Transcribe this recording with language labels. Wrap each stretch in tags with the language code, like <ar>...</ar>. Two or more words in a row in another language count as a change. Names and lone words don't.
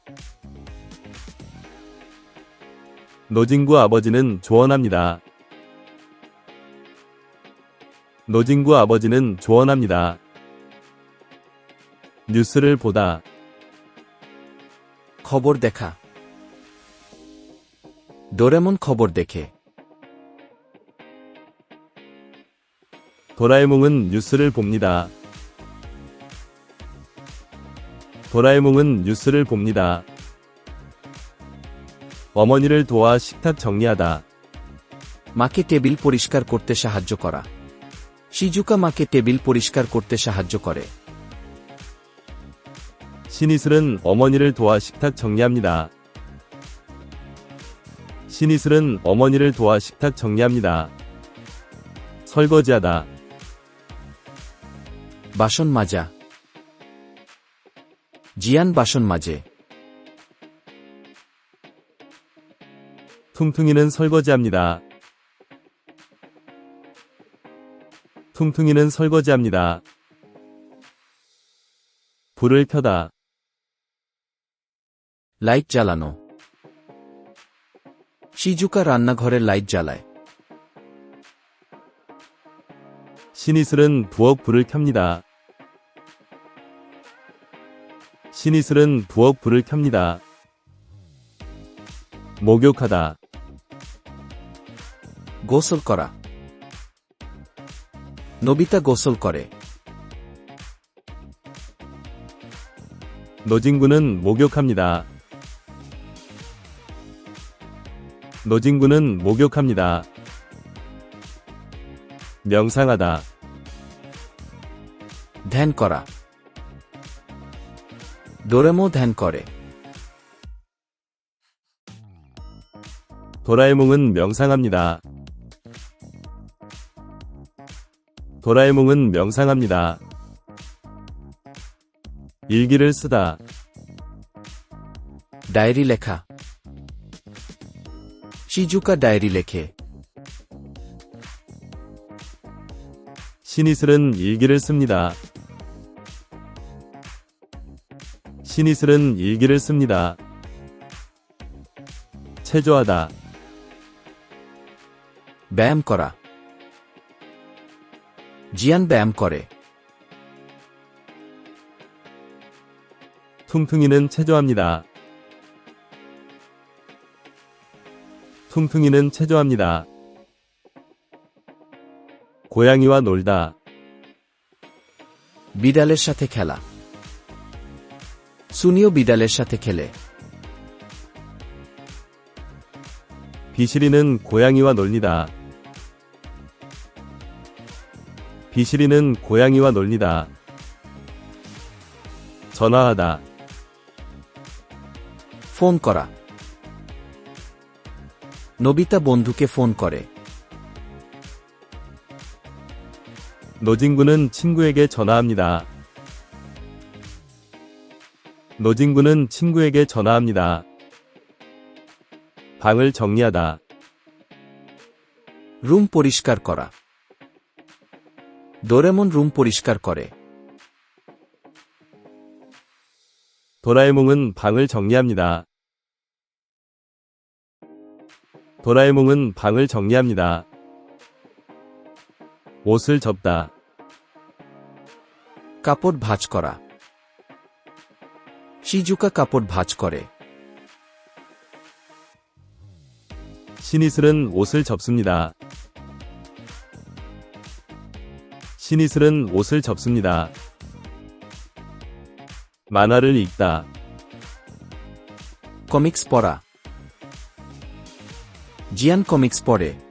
<ko>노진구 아버지는 조언합니다. 노진구 아버지는 조언합니다. 뉴스를 보다.</ko> <bn>খবর দেখা ডোরেমন খবর দেখে</bn> <ko>도라에몽은 뉴스를 봅니다. 도라에몽은 뉴스를 봅니다. 어머니를 도와 식탁 정리하다.</ko> <bn>মাকে টেবিল পরিষ্কার করতে সাহায্য করা শিজুকা মাকে টেবিল পরিষ্কার করতে সাহায্য করে</bn> <ko>신이슬은 어머니를 도와 식탁 정리합니다. 신이슬은 어머니를 도와 식탁 정리합니다. 설거지하다.</ko> <bn>বাসন মাজা জিয়ান বাসন মাজে</bn> <ko>퉁퉁이는 설거지합니다. 퉁퉁이는 설거지합니다. 불을 켜다.</ko> <bn>লাইট জ্বালানো শিজুকা রান্নাঘরের লাইট জ্বালায়</bn> <ko>신이슬은 부엌 불을 켭니다. 신이슬은 부엌 불을 켭니다. 목욕하다.</ko> <bn>গোসল করা নোবিতা গোসল করে</bn> <ko>노진구는 목욕합니다. 노진구는 목욕합니다. 명상하다.</ko> <bn>ধ্যান করা ডোরেমো ধ্যান করে</bn> <ko>도라에몽은 명상합니다. 도라에몽은 명상합니다. 일기를 쓰다.</ko> <bn>ডায়েরি লেখা শিজুকা ডায়েরি লেখে</bn> <ko>신이슬은 일기를 씁니다. 신이슬은 일기를 씁니다. 체조하다.</ko> <bn>ব্যায়াম করা জিয়ান ব্যায়াম করে</bn> <ko>퉁퉁이는 체조합니다. 퉁퉁이는 체조합니다. 고양이와 놀다.</ko> <bn>বিড়ালের সাথে খেলা সুনিও বিড়ালের সাথে খেলে</bn> <ko>비실이는 고양이와 놀리다. 비실이는 고양이와 놀리다. 전화하다.</ko> <bn>ফোন করা নোবিতা বন্ধুকে ফোন করে</bn> <ko>노진구는 친구에게 전화합니다. 노진구는 친구에게 전화합니다. 방을 정리하다.</ko> <bn>রুম পরিষ্কার করা ডোরেমন রুম পরিষ্কার করে</bn> <ko>도라에몽은 방을 정리합니다. 도라에몽은 방을 정리합니다. 옷을 접다.</ko> <bn>কাপড় ভাঁজ করা শিজুকা কাপড় ভাঁজ করে</bn> <ko>신이슬은 옷을 접습니다. 신이슬은 옷을 접습니다. 만화를 읽다.</ko> <bn>কমিক্স পড়া জিয়ান কমিক্স পড়ে</bn>